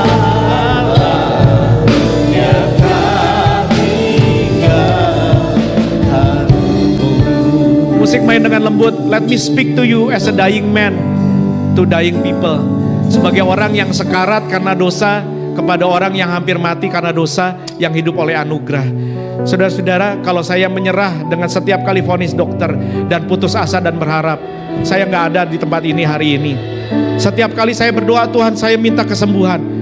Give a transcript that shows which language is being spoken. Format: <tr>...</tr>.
<id>Percayalah, Dia tak tinggalkanmu. Musik main dengan lembut.</id> <en>Let me speak to you as a dying man to dying people.</en> <id>Sebagai orang yang sekarat karena dosa, kepada orang yang hampir mati karena dosa, yang hidup oleh anugerah. Saudara-saudara, kalau saya menyerah dengan setiap kali vonis dokter dan putus asa dan berharap, saya nggak ada di tempat ini hari ini. Setiap kali saya berdoa, Tuhan saya minta kesembuhan.</id>